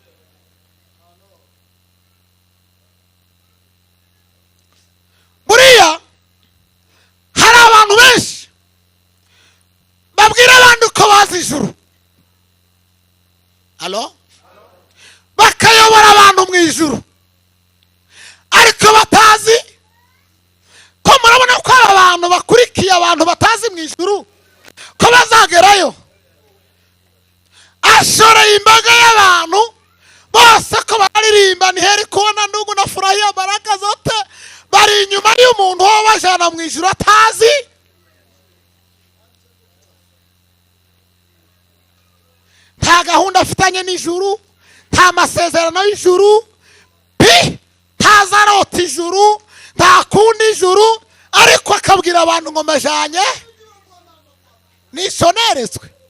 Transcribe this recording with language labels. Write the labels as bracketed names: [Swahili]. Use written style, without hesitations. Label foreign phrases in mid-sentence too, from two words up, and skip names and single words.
[Kinyarwanda] Buriya hari abantu benshi babwira abandi ko bazi ijuru, alo, bakayobora abantu mu ijuru, ariko batazi ko murabona ko abantu bakurikiye abantu batazi mu ijuru ko bazagerayo. Ashoreye imbaga y'abantu bose ko baririmba, [Swahili] ni heri kubona ndugu na furahia baraka zote, [Kinyarwanda] bari inyuma y'umuntu wo bajana mu ijuru atazi. Nta gahunda afitanye n'ijuru, nta masezerano y'ijuru, ntazarota ijuru, nta kundi ijuru, ariko akabwira abantu ngo majanye nishoneretswe.